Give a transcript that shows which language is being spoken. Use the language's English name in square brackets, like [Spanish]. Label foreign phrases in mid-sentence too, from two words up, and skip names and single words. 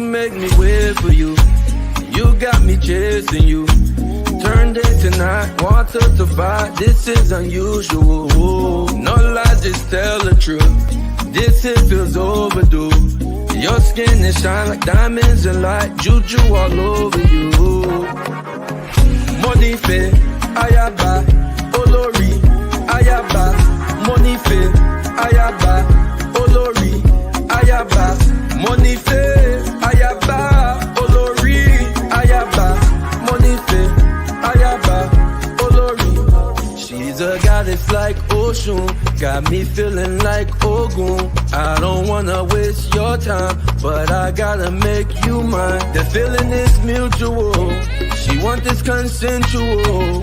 [English] make me wait for you. You got me chasing you. Turn day to night, water to fire. This is unusual. No lies, just tell the truth. This hit feels overdue. Your skin is shine like diamonds and light. Juju all over you. [Yoruba] Monife, ayaba, olori, ayaba. Monife, ayaba, olori, ayaba. Monife, ayaba, olori, ayaba. Monife, ayaba, olori. [English] She's a goddess like Oshun, got me feeling like Ogun. I don't wanna waste your time, but I gotta make you mine. The feeling is mutual, she want this consensual.